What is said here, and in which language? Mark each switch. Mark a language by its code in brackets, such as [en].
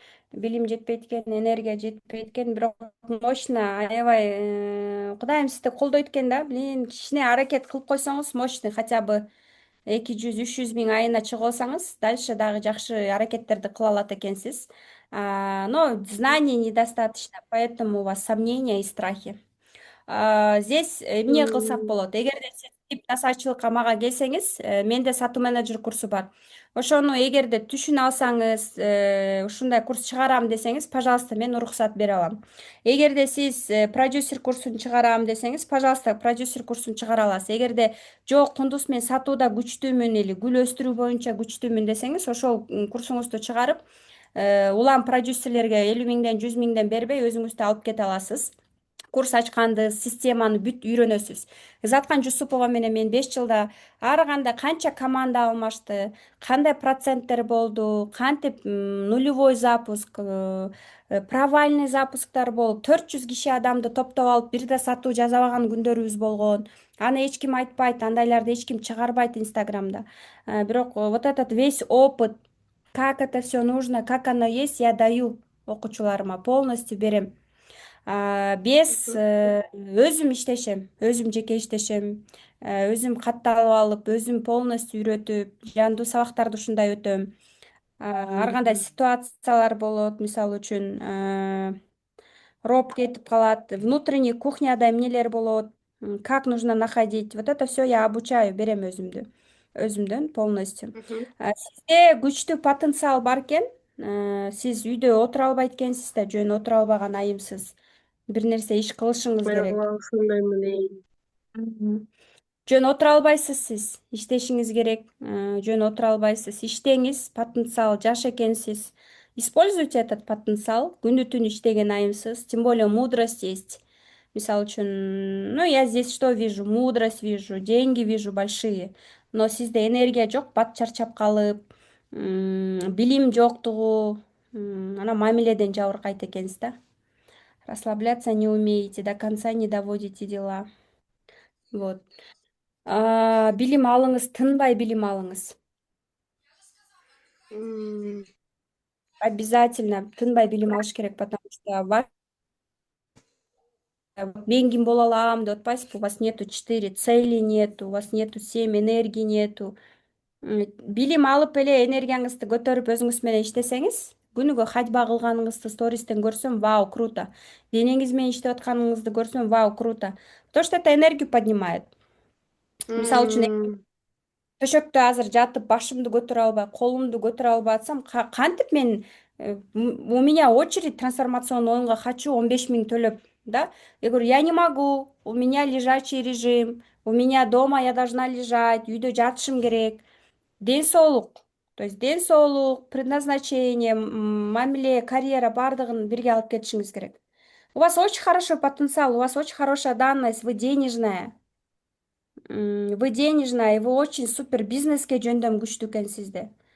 [ky] Билим жетпейт экен, энергия жетпейт экен, бирок мощно, аябай Кудайым сизди колдойт экен да. Блин, кичине аракет кылып койсоңуз, мощный хотя бы 200-300 миң айына чыгып алсаңыз, дальше дагы жакшы аракеттерди кыла алат экенсиз. [ru] Но знаний недостаточно, поэтому у вас сомнения и страхи. [ky] Здесь эмне кылсак болот? Эгерде сиз насаатчылыкка мага келсеңиз, менде сатуу менеджер курсу бар. Ошону эгерде түшүнө алсаңыз, ушундай курс чыгарам десеңиз, пожалуйста, мен уруксат бере алам. Эгерде сиз продюсер курсун чыгарам десеңиз, пожалуйста, продюсер курсун чыгара аласыз. Эгерде жок, Кундуз, мен сатууда күчтүүмүн или гүл өстүрүү боюнча күчтүүмүн десеңиз, ошол курсуңузду чыгарып, улам продюсерлерге 50 миңден 100 миңден бербей өзүңүздү алып кете аласыз. Курс ачканды, системаны бүт үйрөнөсүз. Изаткан Жусупова менен мен 5 жылда ар кандай канча команда алмашты, кандай проценттер болду, кантип нулевой запуск, провальный запусктар болуп, 400 киши адамды топтоп алып бир да сатуу жасабаган күндөрүбүз болгон. Аны эч ким айтпайт, андайларды эч ким чыгарбайт Инстаграмда. [ru] Бирок вот этот весь опыт, как это все нужно, как оно есть, я даю окуучуларыма, полностью берем. [ky] Без өзүм иштешем, өзүм жеке иштешем, өзүм катталып алып, өзүм полностью үйрөтүп, жандуу сабактарды ушундай өтөм. Ар кандай ситуациялар болот, мисалы үчүн роб кетип калат, внутренний кухняда эмнелер болот, [ru] как нужно находить. Вот это все я обучаю, [ky] берем өзүмдөн [ru] полностью. [ky] Сизде күчтүү потенциал бар экен. Сиз үйдө отура албайт экенсиз да, жөн отура албаган айымсыз. Бир нерсе иш кылышыңыз керек. Жөн отура албайсыз сиз, иштешиңиз керек. Жөн отура албайсыз, иштеңиз, потенциал жаш экенсиз. [ru] Используйте этот потенциал, [ky] күнү түнү иштеген айымсыз, [ru] тем более мудрость есть. [ky] Мисалы үчүн, [ru] ну, я здесь что вижу? Мудрость вижу, деньги вижу большие. [ky] Но сизде энергия жок, бат чарчап калып, билим жоктугу, анан мамиледен жабыркайт экенсиз да. [ru] Расслабляться не умеете, до конца не доводите дела. [ky] Вот. Билим алыңыз, тынбай билим алыңыз. [ru] Обязательно [ky] тынбай билим алыш керек, [ru] потому что [ky] мен ким бола алам деп атпайсызбы? [ru] У вас нету 4 цели, нету, у вас нету 7 энергии, нету. [ky] Билим алып эле энергияңызды көтөрүп өзүңүз менен иштесеңиз, күнүгө ходьба кылганыңызды стористен көрсөм, вау, круто. Денеңиз менен иштеп атканыңызды көрсөм, вау, круто. [ru] Потому что это энергию поднимает. [ky] Мисалы үчүн төшөктө азыр жатып башымды көтөрө албай, колумду көтөрө албай атсам, кантип мен [ru] у меня очередь [ky] трансформационный оюнга хочу 15 000 төлөп, да? [ru] Я говорю, я не могу, у меня лежачий режим, у меня дома я должна лежать, [ky] үйдө жатышым керек. Ден соолук, то есть ден соолук, предназначение, мамиле, карьера бардыгын бирге алып кетишиңиз керек. [ru] У вас очень хороший потенциал, у вас очень хорошая данность, вы денежная. Вы денежная, и вы очень супер [ky] бизнеске жөндөм күчтүү экенсизде.